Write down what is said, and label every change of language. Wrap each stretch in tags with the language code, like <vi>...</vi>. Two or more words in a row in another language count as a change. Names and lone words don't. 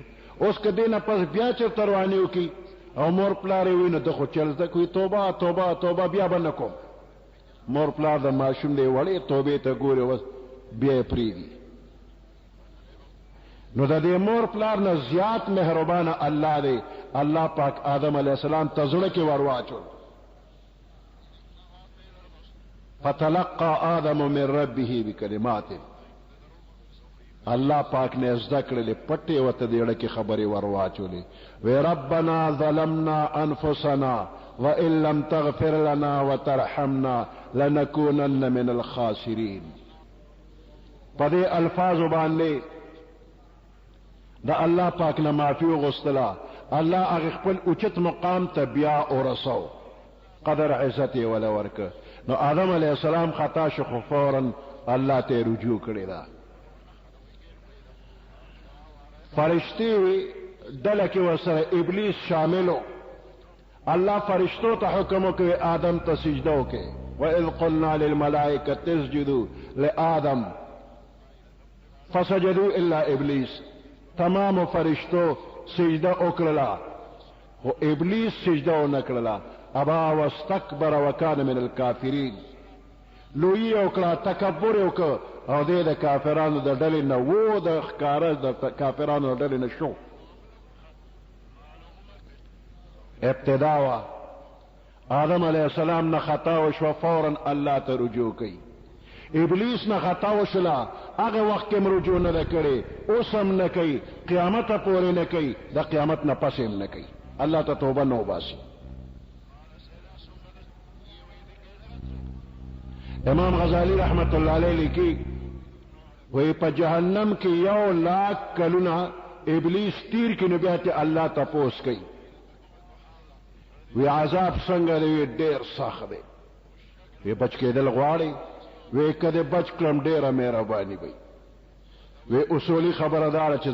<ps>اوس که دې نه پس بیا چېرته روانې وکړي او مور پلار یې وي، نو ده خو چل زده کوي، توبه توبه توبه بیا به نه کوم. مور پلار د ماشوم دی وړې توبې ته ګوري، اوس بیا یې پرېږدي. نو د دې مور پلار نه زیات مهربانه الله دی. الله پاک آدم</ps> <ar>علیہ السلام</ar> <ps>ته زړه کې ور واچول.</ps> <ar>فتلقى آدم من ربه بکلمات،</ar> <ps>الله پاک نے زده کړلې پټې ورته د زړه کې خبرې ور واچولې.</ps> <ar>وی ربنا ظلمنا انفسنا وان لم تغفر لنا وترحمنا لنكونن من الخاسرین.</ar> <ps>په دې الفاظو باندې د الله پاک نه معافي وغوښتله. الله هغه خپل اوچت مقام ته بیا ورسو، قدر عزت یې وله ورکه. نو آدم</ps> <ar>علیہ السلام</ar> <ps>خطا شو، خو فوراً الله ته رجوع کړی ده. فرشتي ډله کې ورسره ابلیس شاملو. الله فرشتو ته حکم وکړي آدم ته سجده وکړي.</ps> <ar>وَإِذْ قُلْنَا لِلْمَلَائِكَةِ اسْجُدُوا لِآدَمَ فَسَجَدُوا إِلَّا إِبْلِيسَ.</ar> <ps>تمام فرشتو سجده وکړله، خو ابلیس سجده ونه کړله.</ps> <ar>ابا واستكبر وكان من الكافرين.</ar> <ps>لوی وکړه، تکبر وکړه او دې د کافرانو د ډلې نه و، د ښکاره د کافرانو د ډلې نه شو. ابتدا وا آدم</ps> <ar>علیہ السلام</ar> <ps>نه خطا وشوه، فوراً الله ته رجوع کوي. ابلیس نه خطا وشوله، هغه وخت کې رجوع نه کړي، اوس هم نه کوي، قیامت پورې نه کوي، د قیامت نه پس هم نه کوي. الله ته توبه نه وباسي. امام غزالی</ps> <ar>رحمت اللہ علیہ</ar> <ps>لیکي وی په جهنم کې 1,00,000 کلونه ابلیس تیر کې نو بیا ته الله تپوس کوي وی عذاب څنګه دی ډیر سخت دی وی بچ کېدل غواړي وی کده بچ کړم ډیره مهرباني وي وی اصولی خبردار چې</ps>